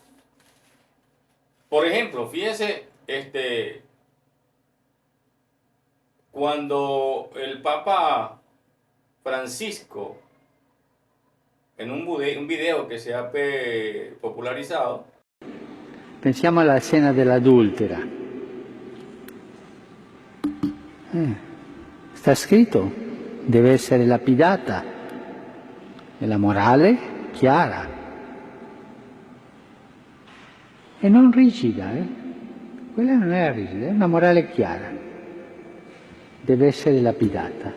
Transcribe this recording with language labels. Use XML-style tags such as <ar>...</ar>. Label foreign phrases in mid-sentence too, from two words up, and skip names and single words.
<es>Por ejemplo, fíjese, cuando el Papa Francisco, en un video que se ha popularizado,</es> <it>pensiamo alla scena dell'adultera. Sta scritto, deve essere lapidata, e la morale chiara e non rigida, quella non era rigida, è una morale chiara, deve essere lapidata.</it>